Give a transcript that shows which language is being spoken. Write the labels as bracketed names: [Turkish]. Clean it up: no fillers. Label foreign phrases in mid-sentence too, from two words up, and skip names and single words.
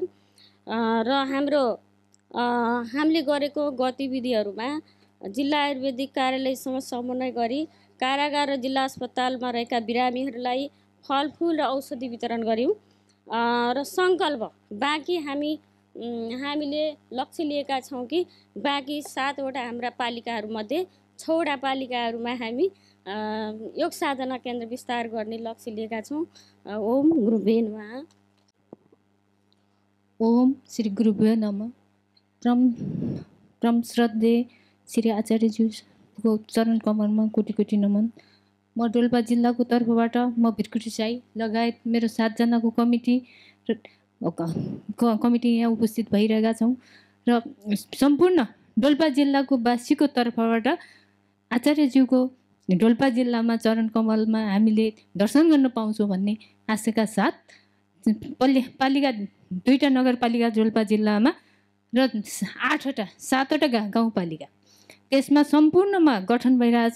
[Nepali] र हामीले गरेको गतिविधिहरूमा जिल्ला आयुर्वेदिक कार्यालयसँग समन्वय गरी कारागार र जिल्ला अस्पतालमा रहेका बिरामीहरूलाई फलफुल र औषधि वितरण गऱ्यौँ र सङ्कल्प बाँकी हामीले लक्ष्य लिएका छौँ कि बाँकी 7वटा हाम्रा पालिकाहरूमध्ये 6वटा पालिकाहरूमा हामी योग साधना केन्द्र विस्तार गर्ने लक्ष्य लिएका छौँ। [Sanskrit] ओम गुरुभ्यो नमः। ओम श्री गुरुभ्यो नमः। [Nepali] परम श्रद्धेय श्री आचार्यज्यूको चरण कमलमा कोटि कोटि नमन। म डोल्पा जिल्लाको तर्फबाट म भिरकुटी साई लगायत मेरो 7जनाको कमिटी यहाँ उपस्थित भइरहेका छौँ र सम्पूर्ण डोल्पा जिल्लाको वासीको तर्फबाट आचार्यज्यूको डोल्पा जिल्लामा चरण कमलमा हामीले दर्शन गर्न पाउँछौँ भन्ने आशाका साथ पालिका 2टा नगरपालिका डोल्पा जिल्लामा र 7वटा गाउँपालिका त्यसमा सम्पूर्णमा गठन भइरहेछ।